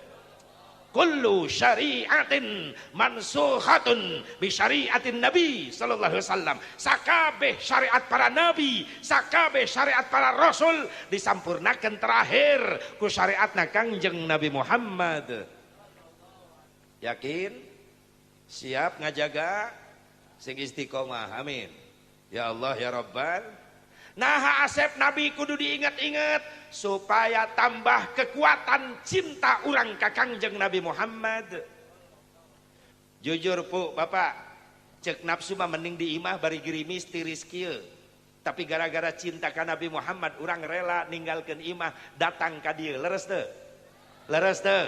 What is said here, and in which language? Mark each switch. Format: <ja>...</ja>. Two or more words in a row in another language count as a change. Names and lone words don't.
<ar>كل شريعة منسوخة بشريعة النبي صلى الله عليه وسلم.</ar> <su>Sakabeh syariat para nabi, sakabeh syariat para rasul disampurnakeun terakhir ku syariatna Kangjeng Nabi Muhammad. Yakin? Siap ngajaga sing istiqomah. Amin.</su> <ar>يا الله يا رب.</ar> <su>Nah Asep Nabi kudu diingat-ingat supaya tambah kekuatan cinta urang ka Kangjeng Nabi Muhammad. Jujur pu Bapak, cek nafsu mah mending di imah bari girimis tiris kieu. Tapi gara-gara cinta ka Nabi Muhammad urang rela ninggalkeun imah datang ka dieu. Leres teu? Leres teu?</su>